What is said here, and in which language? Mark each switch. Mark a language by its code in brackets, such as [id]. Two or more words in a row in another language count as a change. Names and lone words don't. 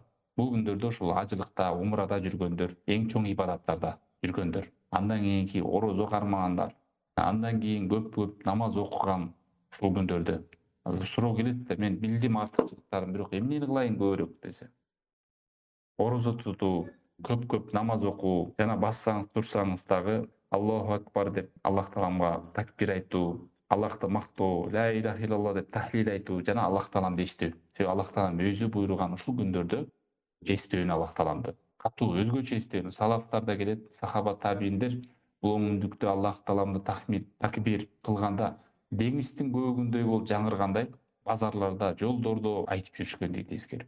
[ky] Бул күндөрдө ушул ажылыкта, умрада жүргөндөр, эң чоң ибадаттарда жүргөндөр, андан кийинки орозо кармагандар, андан кийин көп намаз окуган ушул күндөрдө. Азыр суроо келет да, мен билдим артыкчылыктарын, бирок эмнени кылайын көбүрөөк десе. Орозо тутуу, көп намаз окуу, жана бассаңыз турсаңыз дагы [ar] الله أكبر [ky] деп Аллах тааламга такбир айтуу, Аллахты мактоо, [ar] لا إله إلا الله [ky] деп тахлил айтуу жана Аллах тааламды эстөө. Себеби Аллах таалам өзү буйруган ушул күндөрдө эстөөнү Аллах тааламды. Катуу өзгөчө эстөөнү. Салафтарда келет, сахаба табииндер бул оңундукта Аллах тааламды такбир кылганда деңиздин көөгүндөй болуп жаңыргандай базарларда, жолдордо айтып жүрүшкөн дейт эскерип.